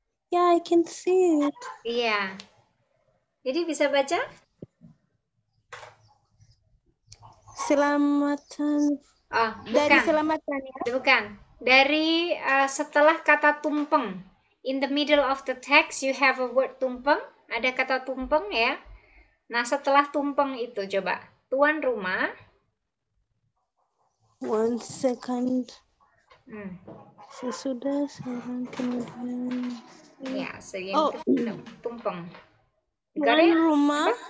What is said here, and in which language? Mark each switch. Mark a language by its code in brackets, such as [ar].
[en] Ya, I can see it. [id] Iya. Jadi bisa baca? Selamatan. Oh, Dari bukan. selamatan ya? Bukan. Dari setelah kata tumpeng. [en] In the middle of the text you have a word tumpeng. [id] Ada kata tumpeng ya. Nah, setelah tumpeng itu coba. Tuan rumah. [en] One second. [id] Sesudah sekarang kemudian. Ya, yang tumpeng. Tuan rumah.